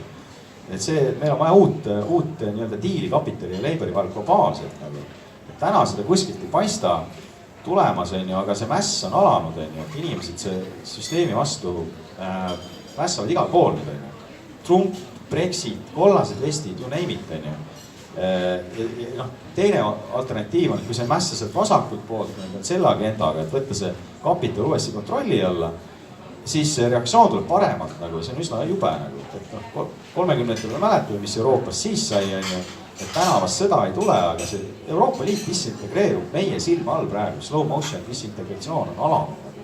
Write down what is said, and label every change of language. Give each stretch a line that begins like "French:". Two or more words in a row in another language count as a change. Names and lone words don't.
Estonian: Et see, meil on vaja uut diili kapitali ja labori vahel globaalselt. Et täna seda kuskilt ei paista tulemas, aga see mäss on alanud, et inimesed see süsteemi vastu mässavad igal pool nüüd. Trump, Brexit, kollased vestid,
English: you name it.
Estonian: Teine alternatiiv on, et kui see mässa sealt vasakult poolt selle agendaga, et võtta see kapital uuesti kontrolli alla, siis reaktsioon tuleb paremalt, see on üsna jube. 30-ndatel me mäletame, mis Euroopas siis sai, et tänavast sõda ei tule, aga see Euroopa Liit disintegreerub meie silma all praegu,
English: slow motion
Estonian: disintegratsioon on alanud.